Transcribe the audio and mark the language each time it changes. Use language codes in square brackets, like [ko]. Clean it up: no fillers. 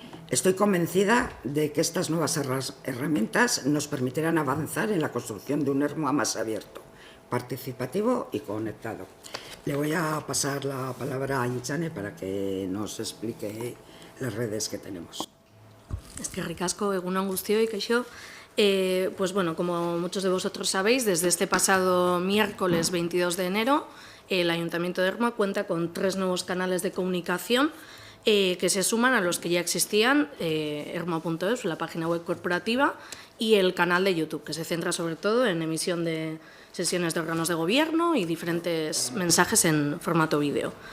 [es] Estoy convencida de que estas nuevas herramientas nos permitirán avanzar en la construcción de un Ermua más abierto, participativo y conectado. Le voy a pasar la palabra a Inchane para que nos explique las redes que tenemos. [eu] Eskerrik asko, egun on guztioi, kaixo. [es] Pues bueno, como muchos de vosotros sabéis, desde este pasado miércoles 22 de enero, el Ayuntamiento de Ermua cuenta con 3 nuevos canales de comunicación que se suman a los que ya existían, ermua.es, la página web corporativa, y el canal de YouTube, que se centra sobre todo en emisión de sesiones de órganos de gobierno y diferentes mensajes en formato vídeo.